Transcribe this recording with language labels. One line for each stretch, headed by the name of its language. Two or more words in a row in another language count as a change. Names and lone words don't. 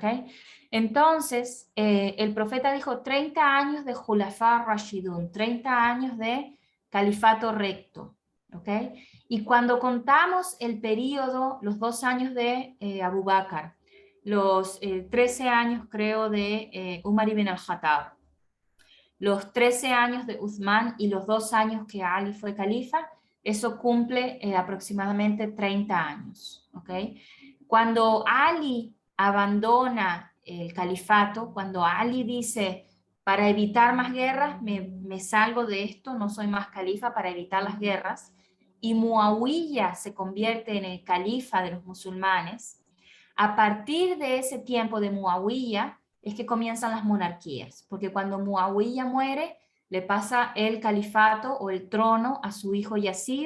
Spanish: Entonces, el profeta dijo 30 años de
Arabic: خلفاء راشدون,
Spanish: 30 años de califato recto. ¿Ok? Y cuando contamos el periodo, los 2 años de Abu Bakr, los 13 años creo de Umar ibn al-Khattab, los 13 años de Uthman y los 2 años que Ali fue califa, eso cumple aproximadamente 30 años. ¿Okay? Cuando Ali abandona el califato, cuando Ali dice: para evitar más guerras, me salgo de esto, no soy más califa para evitar las guerras, y Muawiyah se convierte en el califa de los musulmanes, a partir de ese tiempo de Muawiyah es que comienzan las monarquías, porque cuando Muawiyah muere, le pasa el califato o el trono a su hijo Yazid.